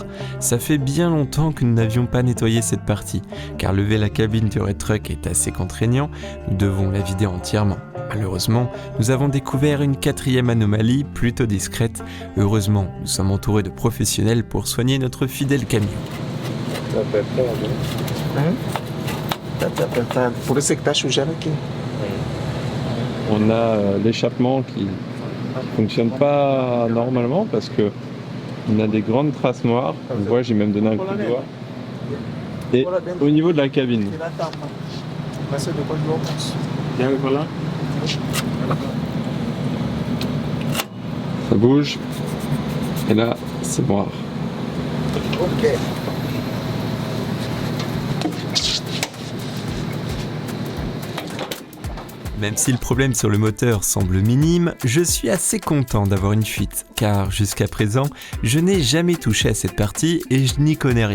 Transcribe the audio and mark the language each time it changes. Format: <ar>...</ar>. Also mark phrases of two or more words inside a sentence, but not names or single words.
<fr>Ça fait bien longtemps que nous n'avions pas nettoyé cette partie, car lever la cabine du Red Truck est assez contraignant, nous devons la vider entièrement. Malheureusement, nous avons découvert une 4e anomalie plutôt discrète. Heureusement, nous sommes entourés de professionnels pour soigner notre fidèle camion.</fr> <pt>Tá apertado. Por isso é que tá sujando aqui.</pt> <fr>On a l'échappement qui ne fonctionne pas normalement parce que on a des grandes traces noires. On voit, j'ai même donné un coup de doigt. Et au niveau de la cabine.</fr> <pt>Tirar a tampa. Vai ser depois do almoço.</pt> <fr>Ça bouge. Et là, c'est noir. Ok. Même si le problème sur le moteur semble minime, je suis assez content d'avoir une fuite, car jusqu'à présent, je n'ai jamais touché à cette partie et je n'y connais rien.</fr>